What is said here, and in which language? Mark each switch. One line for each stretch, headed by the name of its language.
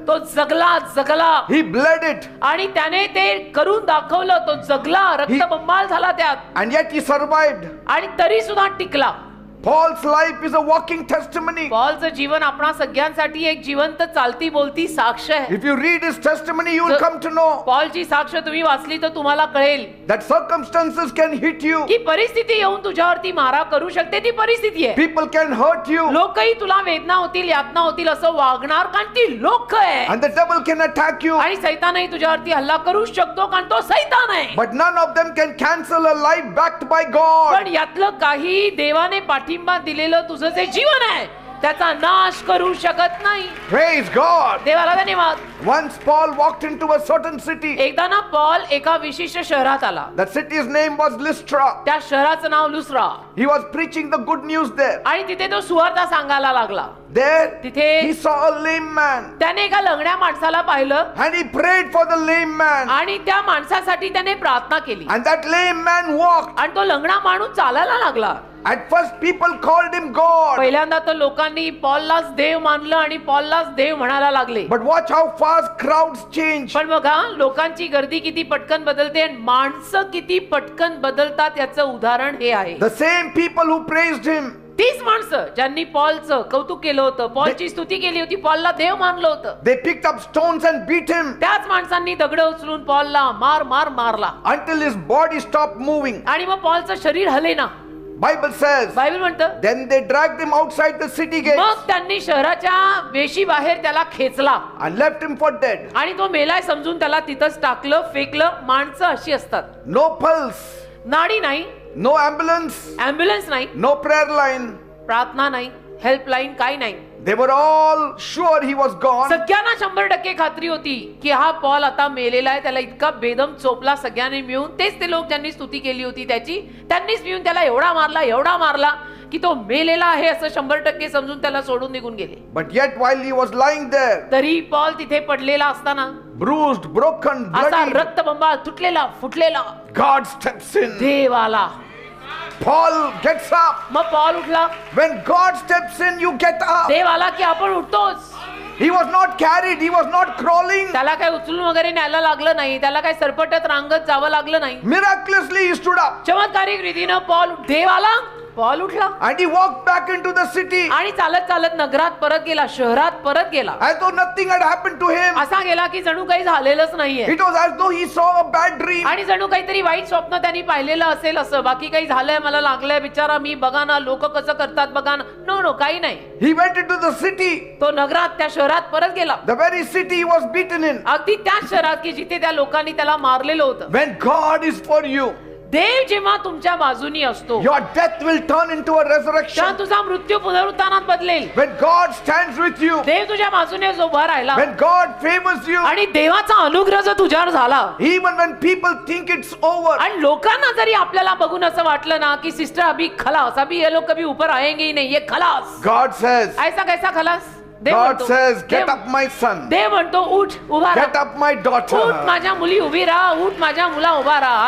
Marathi: तो जगला
English: he bled it,
Marathi: आणि त्याने ते करून दाखवलं. तो जगला, रक्तबंबाळ झाला त्यात,
English: and yet he survived.
Marathi: आणि तरी सुद्धा टिकला.
English: Paul's life is a walking testimony.
Marathi: पॉलचं जीवन आपणा सगळ्यांसाठी एक जिवंत चालती बोलती साक्ष आहे.
English: If you read his testimony, you will come to know
Marathi: पॉलची साक्ष तुम्ही वाचली तर तुम्हाला कळेल
English: that circumstances can hit you.
Marathi: की परिस्थिती येऊन तुझ्यावरती मारा करू शकते. ती परिस्थिती आहे.
English: People can hurt you,
Marathi: लोकही तुला वेदना होतील, यातना होतील असं वागणार, कारण ती लोक आहे.
English: and the devil can attack you,
Marathi: आणि सैतानही तुझ्यावरती हल्ला करू शकतो, कारण तो सैतान आहे.
English: but none of them can cancel a life backed by God.
Marathi: पण यातलं काही देवाने पाठिंबा दिलेलं तुझं जे जीवन आहे त्याचा नाश करू शकत नाही.
English: Praise God.
Marathi: देवाला धन्यवाद.
English: Once Paul walked into a certain city.
Marathi: एकदा ना पॉल एका विशिष्ट शहरात आला.
English: That city's name was Lystra.
Marathi: त्या शहराचं नाव लुस्रा.
English: He was preaching the good news there.
Marathi: आणि तिथे तो सुवार्ता सांगायला लागला.
English: There
Marathi: तिथे
English: he saw a lame man,
Marathi: त्याने एका लंगड्या माणसाला पाहिलं
English: and he prayed for the lame man,
Marathi: आणि त्या माणसासाठी त्याने प्रार्थना केली.
English: and that lame man walked.
Marathi: आणि तो लंगडा माणूस चालायला लागला.
English: At first people called him God,
Marathi: पहिल्यांदा तर लोकांनी पॉललाच देव मानलं आणि पॉललाच देव म्हणायला लागले.
English: but watch how fast crowds change.
Marathi: पण बघा लोकांची गर्दी किती पटकन बदलते आणि माणसं किती पटकन बदलतात याचं उदाहरण हे आहे.
English: The same people who praised him
Marathi: तीच माणसं ज्यांनी पॉलचं कौतुक केलं होतं, पॉलची स्तुती केली होती, पॉलला देव मानलं होतं,
English: They picked up stones and beat him
Marathi: त्याच माणसांनी दगड उचलून पॉलला मारला
English: until his body stopped moving.
Marathi: आणि मग पॉलचं शरीर हलेना.
English: Bible says,
Marathi: बायबल म्हणतं
English: then they dragged him outside the city gate
Marathi: मग त्यांनी शहराच्या वेशी बाहेर त्याला खेचला
English: and left him for dead.
Marathi: आणि तो मेलाय समजून त्याला तिथंच टाकलं, फेकलं. माणसं अशी असतात,
English: No pulse,
Marathi: नाडी नाही,
English: no ambulance,
Marathi: ॲम्ब्युलन्स नाही,
English: no prayer line.
Marathi: प्रार्थना नाही, हेल्पलाईन काही नाही.
English: They were all sure he was gone.
Marathi: सगळ्यांना 100% खात्री होती की हा पॉल आता मेलेला आहे. त्याला इतका बेदम चोपला सगळ्यांनी मिळून. तेच ते लोक ज्यांनी स्तुती केली होती त्याची, त्यांनीच मिळून त्याला एवढा मारला की तो मेलेला आहे असं 100% समजून त्याला सोडून निघून गेले.
English: But yet while he was lying there,
Marathi: तरी पॉल तिथे पडलेला असताना,
English: bruised, broken,
Marathi: असा
English: bloody,
Marathi: रक्तबंबाळ तुटलेला फुटलेला,
English: God steps in.
Marathi: देव आला.
English: Paul gets up.
Marathi: मग पॉल उठला.
English: When God steps in, you get up.
Marathi: देव आला की आपण उठतोच.
English: He was not carried, he was not crawling.
Marathi: त्याला काय उचलून वगैरे न्यायला लागलं नाही, त्याला काय सरपटत रांगत जावं लागलं नाही.
English: Miraculously he stood up
Marathi: चमत्कारिक रीतीनं देव आला, पॉल उठला
English: and he walked back into the city
Marathi: आणि चालत चालत नगरात परत गेला, शहरात परत गेला.
English: as though nothing had happened to him.
Marathi: असा गेला की जणू काही झालेलंच नाहीये
English: It was as though he saw a bad dream.
Marathi: आणि जणू काहीतरी वाईट स्वप्न त्यांनी पाहिलेलं असेल असं. बाकी काही झालंय, मला लागलंय बिचारा, मी बघा ना लोक कसं करतात बघा ना. नो काही नाही.
English: He went into the city,
Marathi: तो नगरात त्या शहरात परत गेला,
English: the very city he was beaten in.
Marathi: अगदी त्याच शहरात की जिथे त्या लोकांनी त्याला मारलेलं होतं.
English: When God is for you,
Marathi: देव जेव्हा तुमच्या बाजूनी असतो
English: your death will turn into a resurrection.
Marathi: तुझा मृत्यू पुनरुत्थानात बदलेल.
English: When God stands with you,
Marathi: देव तुझ्या बाजूने जो उभा राहिला
English: when God favors you,
Marathi: आणि देवाचा अनुग्रह जर तुझ्यावर झाला
English: even when people think it's over,
Marathi: आणि लोकांना जरी आपल्याला बघून असं वाटलं ना की
Hindi: सिस्टर अभी खलास, अभी ये लोग कभी ऊपर आएंगे ही नहीं, ये खलास.
English: God says,
Hindi: ऐसा कैसा खलास? देव
English: God
Marathi: म्हणतो,
English: says, get
Marathi: Dev-
English: up my son,
Marathi: देव म्हणतो उठ, उभा
English: get
Marathi: राहा,
English: up my
Marathi: उठ
English: daughter.
Marathi: माझ्या मुली उभी राहा, उठ माझ्या मुला उभा राहा.